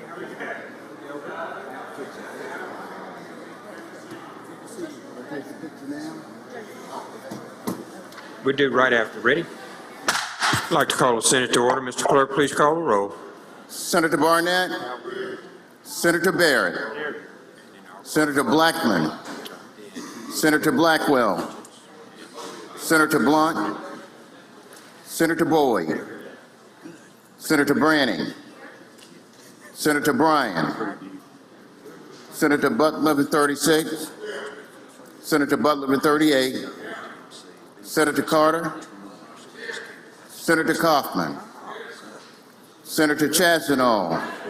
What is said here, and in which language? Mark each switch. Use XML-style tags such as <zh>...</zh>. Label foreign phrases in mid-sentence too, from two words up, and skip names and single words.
<en>We do right after. Ready? I'd like to call the Senate to order. Mr. Clerk, please call the roll. Senator Barnett, Senator Barrett, Senator Blackman, Senator Blackwell, Senator Blunt, Senator Boyd, Senator Branning, Senator Bryan, Senator Butler in 36, Senator Butler in 38, Senator Carter, Senator Kaufman, Senator Chazanall,</en>